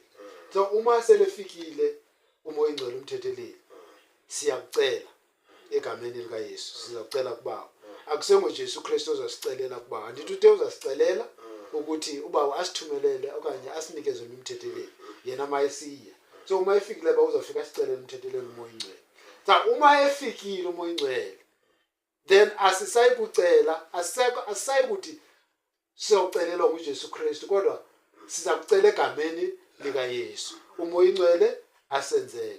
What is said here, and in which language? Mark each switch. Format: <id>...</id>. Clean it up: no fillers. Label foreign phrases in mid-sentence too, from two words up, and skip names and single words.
<xh>So uma selefikile umoya ingcwele umthetheleli, siyakucela egameni lika Yesu, sizakucela kuBawo. Akusengo Jesu Kristu ozasicelela kuBawo. Andithi uthe uzasicelela ukuthi uBawo asithumelele okanye asinikeze umthetheleli yena mayesiya. So uma efikile ba uzafika sicelela umthetheleli umoya ingcwele. So uma efikile umoya ingcwele, then asisayi kucela, asisayi ukuthi siyocelelwa nguJesu Kristu kodwa siza kucela egameni lika Yesu. Umoya ingcwele asenzele.</xh>